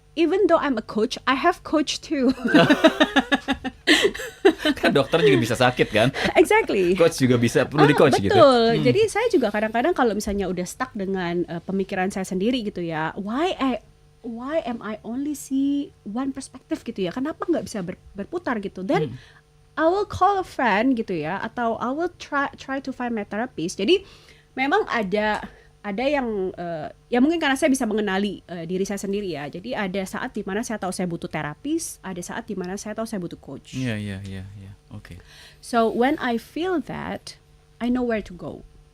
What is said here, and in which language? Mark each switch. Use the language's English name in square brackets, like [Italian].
[English] Even though I'm a coach, I have coach too. [Indonesian] Kan dokter juga bisa sakit kan? [English] Exactly. [Indonesian] Coach juga bisa perlu di coach gitu. Betul. Jadi saya juga kadang-kadang kalau misalnya udah stuck dengan pemikiran saya sendiri gitu ya, [English] why am I only see one perspective [Indonesian] gitu ya? Kenapa nggak bisa berputar gitu? [English] Then I will call a friend gitu ya, atau I will try to find my therapist. [Indonesian] Jadi memang ada yang ya mungkin karena saya bisa mengenali diri saya sendiri ya. Jadi ada saat di mana saya tahu saya butuh terapis, ada saat di mana saya tahu saya butuh coach. Iya. Oke. [English] So when I feel that, I know where to go.